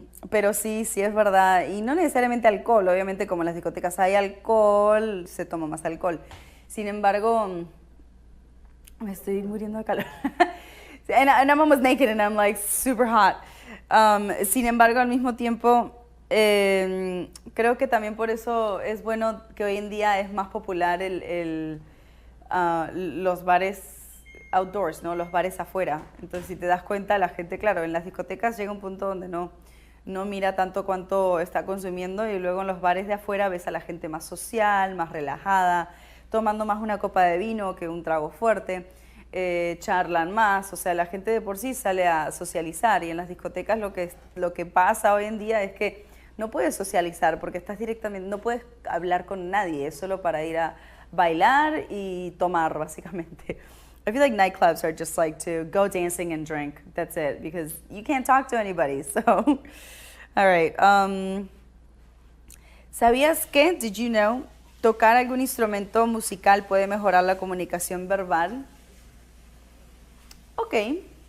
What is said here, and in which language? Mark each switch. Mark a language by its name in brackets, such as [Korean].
[Spanish] pero sí, sí es verdad. Y no necesariamente alcohol, obviamente como en las discotecas hay alcohol, se toma más alcohol. Sin embargo, me estoy muriendo de calor. [English] And I'm almost naked and I'm like super hot. [Spanish] Sin embargo, al mismo tiempo, creo que también por eso es bueno que hoy en día es más popular los bares outdoors, ¿no? Los bares afuera. Entonces, si te das cuenta, la gente, claro, en las discotecas llega un punto donde no mira tanto cuánto está consumiendo y luego en los bares de afuera ves a la gente más social, más relajada, tomando más una copa de vino que un trago fuerte, charlan más, o sea, la gente de por sí sale a socializar y en las discotecas lo que pasa hoy en día es que no puedes socializar porque estás directamente, no puedes hablar con nadie, es solo para ir a bailar y tomar, básicamente. [English] I feel like nightclubs are just like to go dancing and drink. That's it, because you can't talk to anybody. So, all right. [Spanish] ¿Sabías que, [English] did you know, [Spanish] tocar algún instrumento musical puede mejorar la comunicación verbal? Ok.